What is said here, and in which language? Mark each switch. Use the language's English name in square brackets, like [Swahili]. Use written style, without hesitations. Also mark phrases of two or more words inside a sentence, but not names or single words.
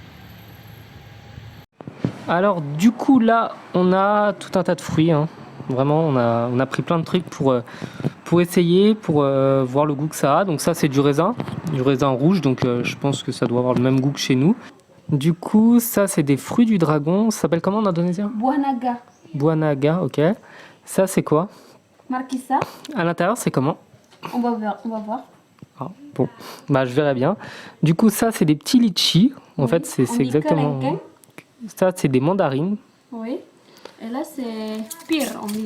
[French] Alors du coup là on a tout un tas de fruits hein. Vraiment on a pris plein de trucs pour essayer, pour voir le goût que ça a. Donc ça c'est du raisin rouge, donc je pense que ça doit avoir le même goût que chez nous. Du coup ça c'est des fruits du dragon, ça s'appelle comment en indonésien? [Indonesian] Buah naga. Buah naga, [French] ok. Ça c'est quoi? Marquisa. À l'intérieur c'est comment? On va voir. Ah, bon, je verrai bien. Du coup ça c'est des petits litchis, en fait c'est exactement... Ça c'est des mandarines. Oui. Et là c'est pire on dit.